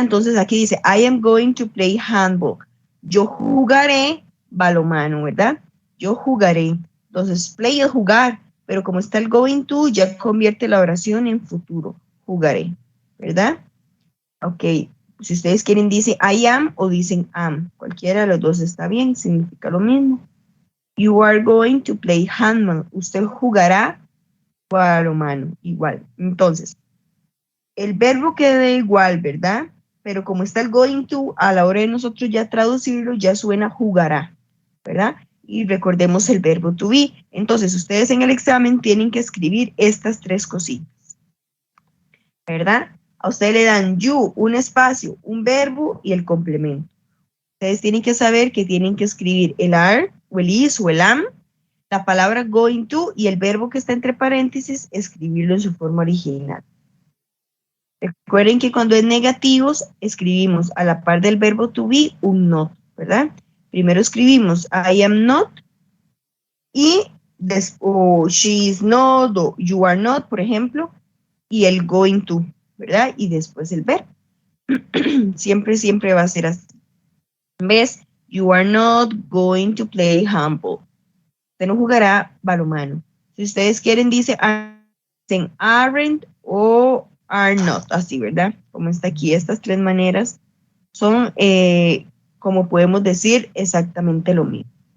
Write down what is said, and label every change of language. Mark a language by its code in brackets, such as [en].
[es] Entonces aquí dice, [en] I am going to play handball. [es] Yo jugaré balonmano, ¿verdad? Yo jugaré. Entonces, play es jugar, pero como está el going to, ya convierte la oración en futuro. Jugaré, ¿verdad? Ok. Si ustedes quieren, dice I am o dicen am. Cualquiera de los dos está bien, significa lo mismo. [en] You are going to play handball. [es] Usted jugará balonmano, igual. Entonces, el verbo queda igual, ¿verdad? Pero como está el going to, a la hora de nosotros ya traducirlo, ya suena jugará, ¿verdad? Y recordemos el verbo to be. Entonces, ustedes en el examen tienen que escribir estas 3 cositas, ¿verdad? A ustedes le dan you, un espacio, un verbo y el complemento. Ustedes tienen que saber que tienen que escribir el are, o el is, o el am, la palabra going to y el verbo que está entre paréntesis, escribirlo en su forma original. Recuerden que cuando es negativos, escribimos a la par del verbo to be un not, ¿verdad? Primero escribimos I am not y o she is not o you are not, por ejemplo, y el going to, ¿verdad? Y después el verbo. Siempre va a ser así. ¿Ves? [en] You are not going to play handball. [es] Usted no jugará balonmano. Si ustedes quieren, dicen aren't o are not, así, ¿verdad? Como está aquí, estas 3 maneras son, como podemos decir, exactamente lo mismo.